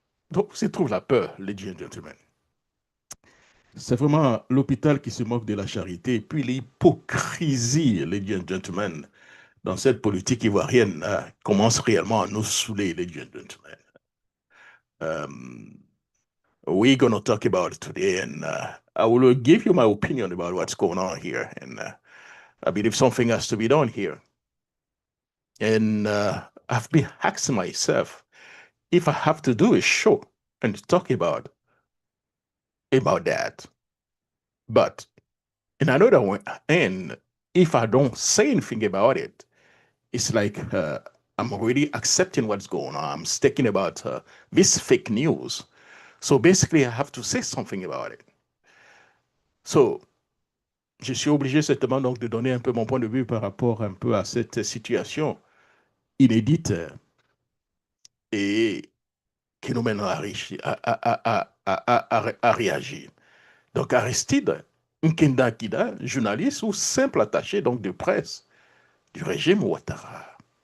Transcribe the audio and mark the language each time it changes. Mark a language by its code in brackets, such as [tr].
[fr] Donc, se trouve la peur, [en] ladies and gentlemen. [fr] C'est vraiment l'hôpital qui se moque de la charité, et puis l'hypocrisie, ladies and gentlemen, dans cette politique ivoirienne commence réellement à nous saouler, ladies and gentlemen. [en] We're going to talk about it today, and I will give you my opinion about what's going on here. And I believe something has to be done here. And I've been asking myself if I have to do a show and talk about that. But in another end, if I don't say anything about it, it's like I'm already accepting what's going on. I'm thinking about this fake news. So basically, I have to say something about it. [fr] So, je suis obligé certainement donc de donner un peu mon point de vue par rapport un peu à cette situation inédite et qui nous mène à réagir. Donc Aristide Nkenda Kida, journaliste ou simple attaché donc de presse du régime Ouattara.